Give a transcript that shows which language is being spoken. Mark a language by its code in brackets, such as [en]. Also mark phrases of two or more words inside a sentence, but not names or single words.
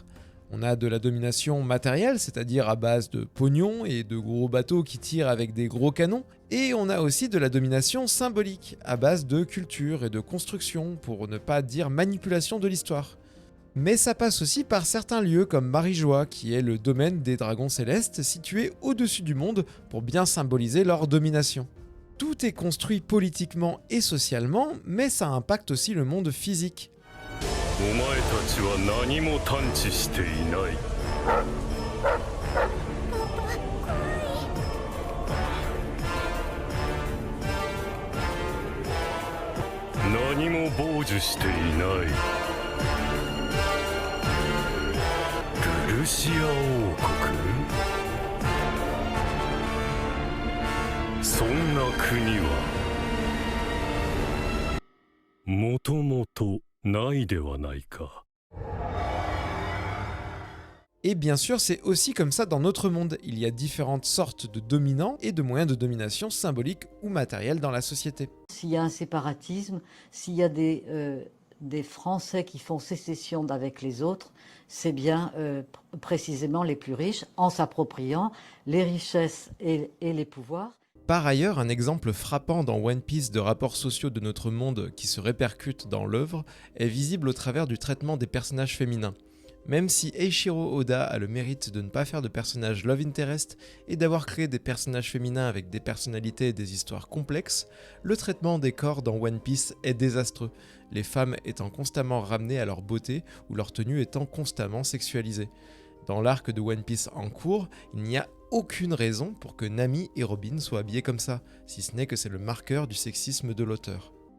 [fr] On a de la domination matérielle, c'est-à-dire à base de pognon et de gros bateaux qui tirent avec des gros canons, et on a aussi de la domination symbolique, à base de culture et de construction, pour ne pas dire manipulation de l'histoire. Mais ça passe aussi par certains lieux comme Marijois, qui est le domaine des dragons célestes situé au-dessus du monde pour bien symboliser leur domination. Tout est construit politiquement et socialement, mais ça impacte aussi le monde physique. [ja] お前たちは何も探知していない。何も傍受していない。ルシア王国、そんな国はもともとないではないか。 [fr] Et bien sûr, c'est aussi comme ça dans notre monde. Il y a différentes sortes de dominants et de moyens de domination symboliques ou matériels dans la société. S'il y a un séparatisme, s'il y a des Français qui font sécession avec les autres, c'est bien précisément les plus riches en s'appropriant les richesses et les pouvoirs. Par ailleurs, un exemple frappant dans One Piece de rapports sociaux de notre monde qui se répercutent dans l'œuvre est visible au travers du traitement des personnages féminins. Même si Eiichiro Oda a le mérite de ne pas faire de personnages [en] love interest [fr] et d'avoir créé des personnages féminins avec des personnalités et des histoires complexes, le traitement des corps dans One Piece est désastreux, les femmes étant constamment ramenées à leur beauté ou leur tenue étant constamment sexualisée. Dans l'arc de One Piece en cours, il n'y a aucune raison pour que Nami et Robin soient habillés comme ça, si ce n'est que c'est le marqueur du sexisme de l'auteur.